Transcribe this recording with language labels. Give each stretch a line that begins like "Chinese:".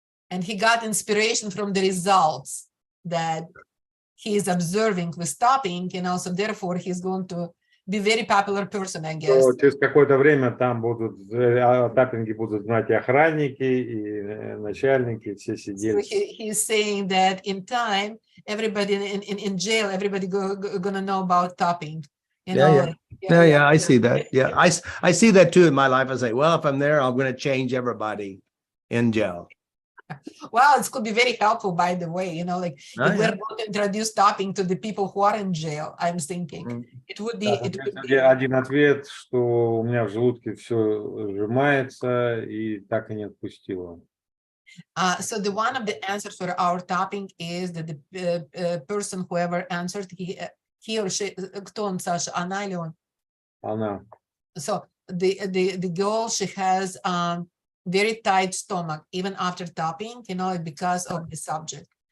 English: And he got inspiration from the results that he is observing with tapping, and also therefore he's going to be very popular person, I guess.
Russian: Через какое-то время там будут таппинги будут знать и охранники, и начальники, и все сидели.
English: So he's saying that in time, everybody in jail, everybody gonna know about tapping. You know? Yeah, I see that. Yeah, I see that too in my life. I say, well, if I'm there, I'm going to change everybody in jail. Well, it could be very helpful, by the way, you know, like if we're going to introduce tapping to the people who are in jail, I'm thinking it would be.
Russian: Один ответ, что у меня в желудке все сжимается и так и не отпустило.
English: So the one of the answers for our tapping is that the person whoever answered, he or she,
Russian: кто он, Саша, она или он? Она.
English: So the girl, she has very tight stomach even after tapping, because of the subject.